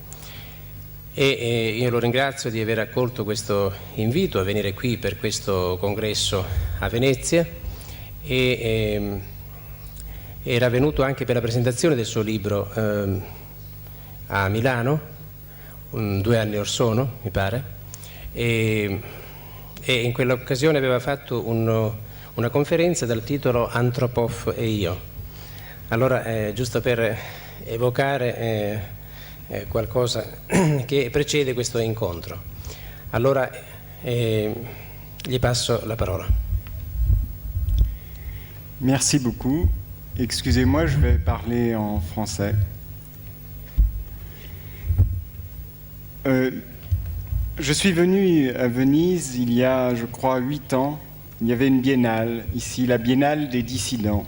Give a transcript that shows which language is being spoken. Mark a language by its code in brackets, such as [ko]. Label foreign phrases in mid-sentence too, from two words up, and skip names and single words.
[it] e io lo ringrazio di aver accolto questo invito a venire qui per questo congresso a Venezia, e era venuto anche per la presentazione del suo libro a Milano 2 anni or sono, mi pare, e in quell'occasione aveva fatto una conferenza dal titolo Antropov e io. Allora, giusto per evocare qualcosa che precede questo incontro. Allora gli passo la parola. [fr] Merci beaucoup. Excusez-moi, je vais parler en français. Je suis venu à Venise il y a, je crois, 8 ans. Il y avait une biennale, ici, la Biennale des dissidents.